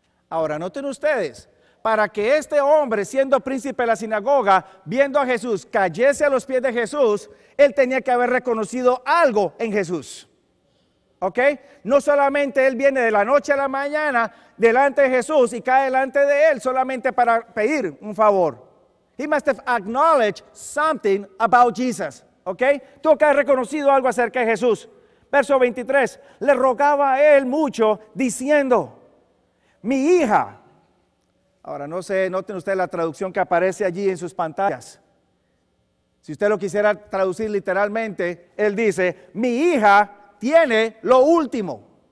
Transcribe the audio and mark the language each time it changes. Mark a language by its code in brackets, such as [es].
[es] Ahora, noten ustedes, para que este hombre, siendo príncipe de la sinagoga, viendo a Jesús, cayese a los pies de Jesús, él tenía que haber reconocido algo en Jesús. ¿Ok? No solamente él viene de la noche a la mañana delante de Jesús y cae delante de él solamente para pedir un favor. [en] He must have acknowledged something about Jesus. [es] ¿Ok? Tuvo que haber reconocido algo acerca de Jesús. Verso 23, le rogaba a él mucho diciendo, mi hija. Ahora no sé, noten ustedes la traducción que aparece allí en sus pantallas. Si usted lo quisiera traducir literalmente, él dice, mi hija tiene lo último.